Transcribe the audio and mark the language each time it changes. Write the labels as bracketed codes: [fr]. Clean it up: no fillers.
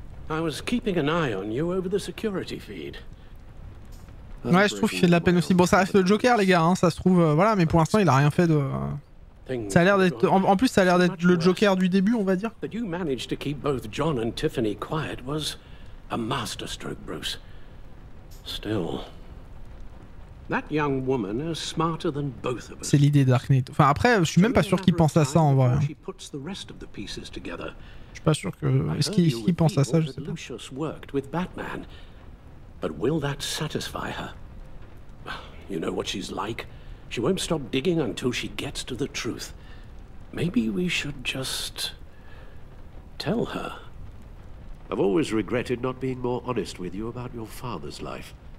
[en] I was keeping an eye on you over the security feed. [fr] Ouais, je trouve qu'il fait de la peine aussi. Bon, ça reste le Joker, les gars, hein, ça se trouve, voilà, mais pour l'instant, il a rien fait de... Ça a l'air d'être... En plus, ça a l'air d'être le Joker du début, on va dire. [en] That you managed to keep both John and Tiffany quiet was a masterstroke, Bruce. Still, that young woman is smarter than both of us. [fr] C'est l'idée Dark Knight. Enfin, après, je suis même pas sûr qu'il pense à ça, en vrai. Je suis pas sûr que... Est-ce qu'il pense à ça, je sais pas. [en] Lucius worked with Batman. But will that satisfy her? You know what she's like. She won't stop digging until she gets to the truth. Maybe we should just tell her. I've always regretted not being more honest with you about your father's life.